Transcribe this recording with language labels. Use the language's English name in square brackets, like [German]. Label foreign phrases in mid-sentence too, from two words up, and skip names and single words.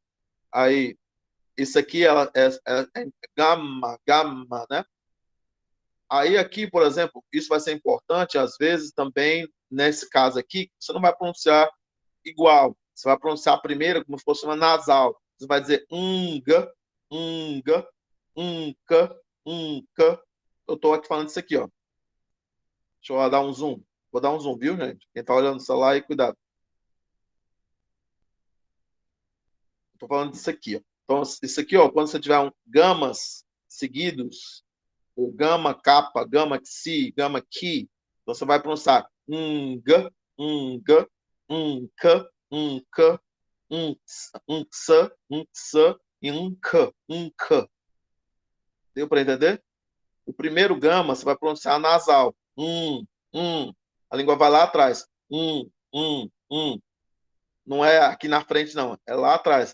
[Portuguese] Aí, isso aqui é gama, gama, né? Aí aqui, por exemplo, isso vai ser importante, às vezes também, nesse caso aqui, você não vai pronunciar igual. Você vai pronunciar a primeira como se fosse uma nasal. Você vai dizer unga, unga, unca, unca. Eu estou aqui falando isso aqui, ó. Deixa eu dar um zoom. Vou dar um zoom, viu, gente? Quem está olhando o celular aí, cuidado. Estou falando disso aqui, ó. Então, isso aqui, ó, quando você tiver gamas seguidos, ou gama kappa, gama xi, gama ki, você vai pronunciar unga, unga, unca, unca, unxa, unxa e unca, unca. Deu para entender? O primeiro gama você vai pronunciar nasal. A língua vai lá atrás. Não é aqui na frente, não. É lá atrás.